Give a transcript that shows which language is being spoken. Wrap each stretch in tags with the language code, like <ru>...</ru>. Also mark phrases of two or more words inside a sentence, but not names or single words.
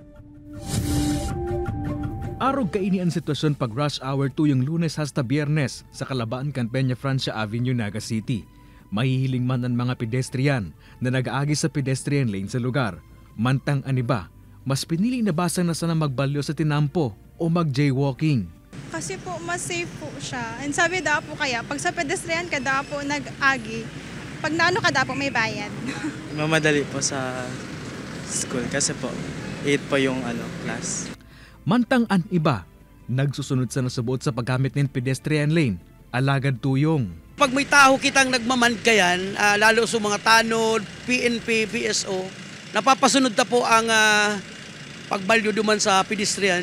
<bik>Arog kaini ang sitwasyon pag</bik> <en>rush hour</en> <bik>tuyong Lunes hasta Biyernes sa kalabaan kan Peña Francia Avenue, Naga City. Mahihiling man ang mga pedestrian na nag-aagi sa</bik> <en>pedestrian lane</en> <bik>sa lugar. Mantang aniba, mas pinili na basang na sana magbalyo sa tinampo o mag-jaywalking.</bik> <tl>Kasi po mas safe po siya. And sabi daw po kaya, pag sa pedestrian ka daw po nag-agi, pag naano ka daw po may bayad. Mamadali po sa school kasi po 8 po yung class.</tl> <bik>Mantang an iba, nagsusunod sa nasubuot sa paggamit ng</bik> <en>pedestrian lane,</en> <bik>alagad tuyong. Pag may tao kitang nagmamankayan, lalo sa mga tanod, PNP, PSO, napapasunod na po ang pagbalyo duman sa pedestrian.</bik>